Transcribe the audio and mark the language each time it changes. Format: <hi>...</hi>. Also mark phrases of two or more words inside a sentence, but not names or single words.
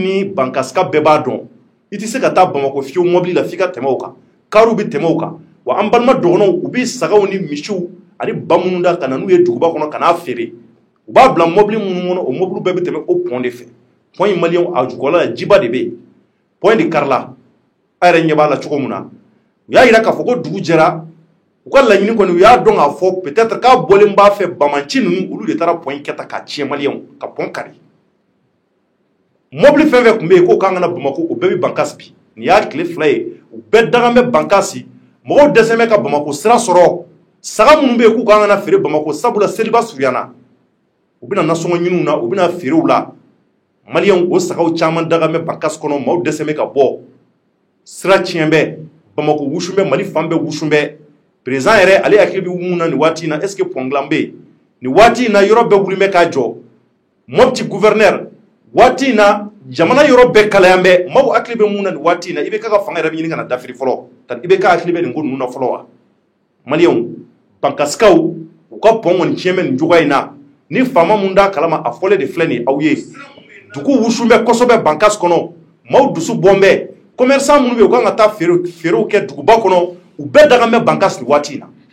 <bm>ni bankasika bɛɛ b'a dɔn i tɛ se ka taa Bamako fiyewu mobili la f'i ka tɛmɛ o kan kariw bɛ tɛmɛ o kan wa an balima dɔgɔnɔw u bɛ sagaw ni misiw ani ba minnu da ka na n'u ye duguba kɔnɔ ka n'a feere u b'a bila mobili minnu kɔnɔ o mobili bɛɛ bɛ tɛmɛ o pont de fɛ pont in maliyɛnw a jukɔrɔla la jiba de bɛ yen pont de karila a yɛrɛ ɲɛ b'a la cogo min na u y'a yira k'a fɔ ko dugu jɛra u ka laɲini kɔni u y'a dɔn k'a fɔ peut-être k'a bɔlen b'a fɛ Bamanci ninnu olu de taara pont in kɛ ta k'a tiɲɛ maliyɛnw ka pont kari mobili fɛn fɛn tun bɛ yen k'o k'an kana Bamako o bɛɛ bɛ Bankasi bi nin y'a tile 2 ye u bɛɛ dagan bɛ Bankasi mɔgɔw dɛsɛ bɛ ka Bamako sira sɔrɔ saga minnu bɛ yen k'u k'an kana feere Bamako sabula seliba surunyana u bɛna nasɔngɔ ɲiniw na u bɛna feerew la maliyɛnw o sagaw caman dagan bɛ Bankasi kɔnɔ maaw dɛsɛ bɛ ka bɔ sira tiɲɛ bɛ Bamako wusu bɛ Mali fan bɛɛ wusu bɛ président yɛrɛ ale hakili bɛ mun na nin waati in na</bm> <fr>est-ce que</fr> <bm>pont dilan bɛ yen nin waati in na yɔrɔ bɛɛ wulilen bɛ k'a jɔ Mopti gouverneur waati in na jamana yɔrɔ bɛɛ kalayan bɛ maaw hakili bɛ mun na nin waati in na IBK ka fanga yɛrɛ bɛ ɲini ka na dafiri fɔlɔ IBK hakili bɛ nin ko ninnu na fɔlɔ wa maliyɛnw bankasikaw u ka pont kɔni tiɲɛ bɛ nin cogoya in na ni faama mun d'a kalama a fɔlen de filɛ nin ye aw ye dugu wusu bɛ kosɛbɛ Bankasi kɔnɔ maaw dusu bɔn bɛ commerçant minnu bɛ yen u kan ka taa feerew kɛ duguba kɔnɔ u bɛɛ dagan bɛ Bankasi nin waati in na</bm>